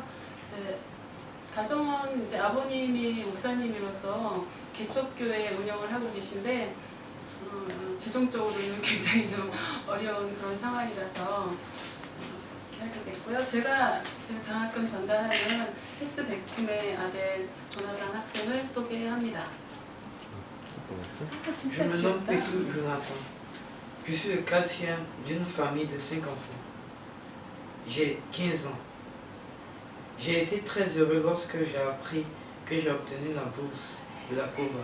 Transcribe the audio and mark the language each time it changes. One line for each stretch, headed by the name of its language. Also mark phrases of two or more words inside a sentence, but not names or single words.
Korean: 이제 가정원 이제 아버님이 목사님으로서 개척교회 운영을 하고 계신데 재정적으로는 굉장히 좀 어려운 그런 상황이라서 이렇게 하게 됐고요. 제가 지금 장학금 전달하는 휘스 백kum의 아들 조나단 학생을 소개합니다.
French: Je me nomme Pessou Jonathan. Je suis le quatrième d'une famille de 5 enfants. J'ai 15 ans. J'ai été très heureux lorsque j'ai appris que j'ai obtenu la bourse de la COVA.